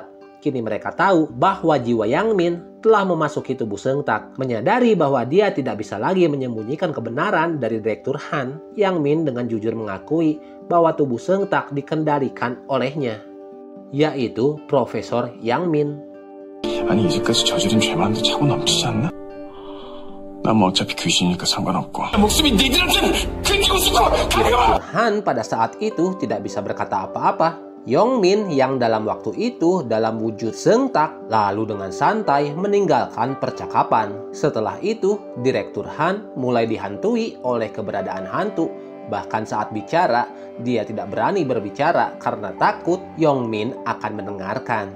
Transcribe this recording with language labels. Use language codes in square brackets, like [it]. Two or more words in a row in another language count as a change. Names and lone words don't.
[id] Kini mereka tahu bahwa jiwa Yang Min telah memasuki tubuh Seung Tak. Menyadari bahwa dia tidak bisa lagi menyembunyikan kebenaran dari Direktur Han, Yang Min dengan jujur mengakui bahwa tubuh Seung Tak dikendalikan olehnya, yaitu Profesor Yang Min. [ko] 아니 이제까지 저지른 죄만도 차고 넘치지 않나? 난 뭐 어차피 귀신이니까 상관없고 목숨이 니들한테는 그리고 싶어. [id] Direktur Han pada saat itu tidak bisa berkata apa-apa. Yang Min yang dalam waktu itu dalam wujud Seung Tak lalu dengan santai meninggalkan percakapan. Setelah itu, Direktur Han mulai dihantui oleh keberadaan hantu. Bahkan saat bicara, dia tidak berani berbicara karena takut Yang Min akan mendengarkan.